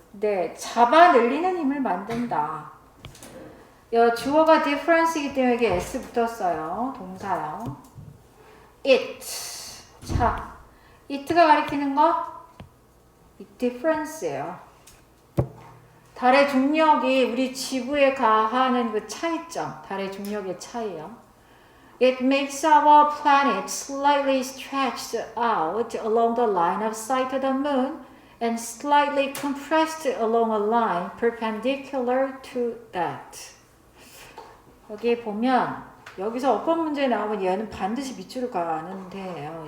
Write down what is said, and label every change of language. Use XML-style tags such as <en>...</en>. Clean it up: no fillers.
<ko>네, 잡아 늘리는 힘을 만든다. 주어가 difference이기 때문에 여기 s 붙었어요. 동사요. it. 자, it가 가리키는 거? difference예요. 달의 중력이 우리 지구에 가하는 그 차이점, 달의 중력의 차이요.</ko> <en>It makes our planet slightly stretched out along the line of sight of the moon and slightly compressed along a line perpendicular to that.</en> <ko>여기 보면 여기서 어법 문제 나오면 얘는 반드시 밑줄을 가는데요.</ko>